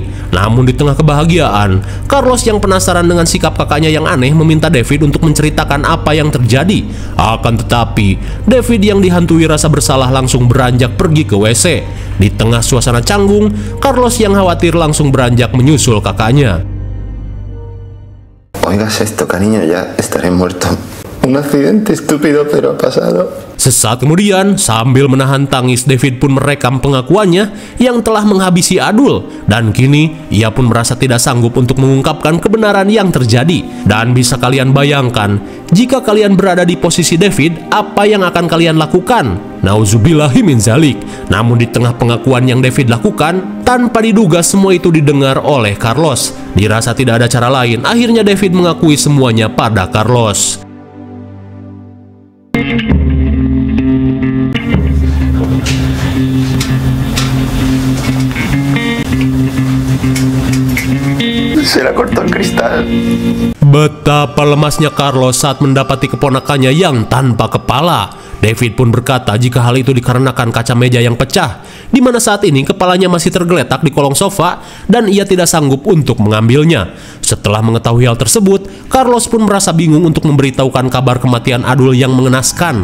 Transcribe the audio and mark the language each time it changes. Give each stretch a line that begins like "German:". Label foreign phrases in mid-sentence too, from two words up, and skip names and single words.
Indonesian: Namun di tengah kebahagiaan, Carlos yang penasaran dengan sikap kakaknya yang aneh meminta David untuk menceritakan apa yang terjadi. Akan tetapi, David yang dihantui rasa bersalah langsung beranjak pergi ke WC. Di tengah suasana canggung, Carlos yang khawatir langsung beranjak menyusul kakaknya.
Spanish: Oigas esto, cariño, ya estaré muerto Un accidente estúpido pero ha pasado.
Indonesian: Sesaat kemudian, sambil menahan tangis, David pun merekam pengakuannya yang telah menghabisi Adul. Dan kini, ia pun merasa tidak sanggup untuk mengungkapkan kebenaran yang terjadi. Dan bisa kalian bayangkan, jika kalian berada di posisi David, apa yang akan kalian lakukan?
Arabic: نعوذ بالله من ذلك.
Indonesian: Namun di tengah pengakuan yang David lakukan, tanpa diduga semua itu didengar oleh Carlos. Dirasa tidak ada cara lain, akhirnya David mengakui semuanya pada Carlos.
Spanish: Se le cortó el cristal.
Indonesian: Betapa lemasnya Carlos saat mendapati keponakannya yang tanpa kepala. David pun berkata jika hal itu dikarenakan kaca meja yang pecah, di mana saat ini kepalanya masih tergeletak di kolong sofa dan ia tidak sanggup untuk mengambilnya. Setelah mengetahui hal tersebut, Carlos pun merasa bingung untuk memberitahukan kabar kematian Adul yang mengenaskan.